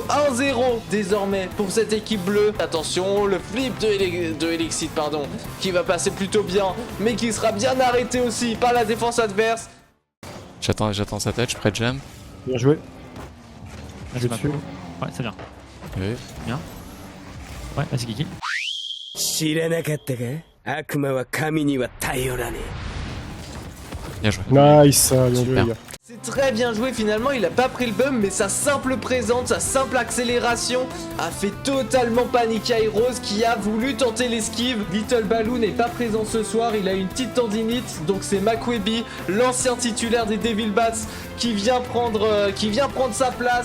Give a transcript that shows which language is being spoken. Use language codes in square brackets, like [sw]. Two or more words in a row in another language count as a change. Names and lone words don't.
[fr] 1-0 désormais pour cette équipe bleue. Attention, le flip de Elixir, pardon, qui va passer plutôt bien, mais qui sera bien arrêté aussi par la défense adverse. J'attends sa tête, je prête jam. Bien joué. Vas-y, Je suis dessus. Ouais, c'est bien. Oui. Bien. Ouais, vas-y, Kiki. [ja] 知らなかったか悪魔は神には頼らね [fr] Bien joué. Nice, bien joué Super. les gars. C'est très bien joué finalement, il a pas pris le bum, mais sa simple présence, sa simple accélération a fait totalement paniquer Hyros qui a voulu tenter l'esquive. Little Baloo n'est pas présent ce soir, il a une petite tendinite, donc c'est Makwebi, l'ancien titulaire des Devil Bats, qui vient prendre sa place.